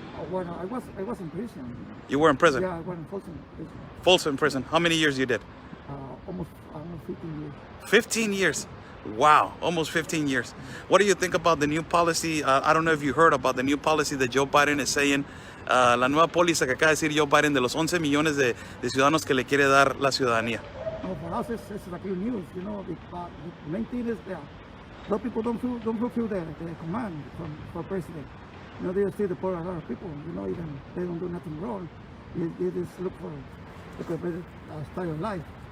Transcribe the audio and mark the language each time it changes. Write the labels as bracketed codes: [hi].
[en] Well, I was in prison. You were in prison? Yeah, I was in Folsom prison. Folsom prison. How many years you did? Almost 15 years. 15 years. Wow, almost 15 years. What do you think about the new policy? I don't know if you heard about the new policy that Joe Biden is saying. [es] La nueva póliza que acaba de decir Joe Biden de los 11 millones de ciudadanos que le quiere dar la ciudadanía. [en] No, for us, it's like good news. The main thing is that a lot of people don't fulfill the command for president. They still deport a lot of people. Even they don't do nothing wrong. They just look for a better style of life.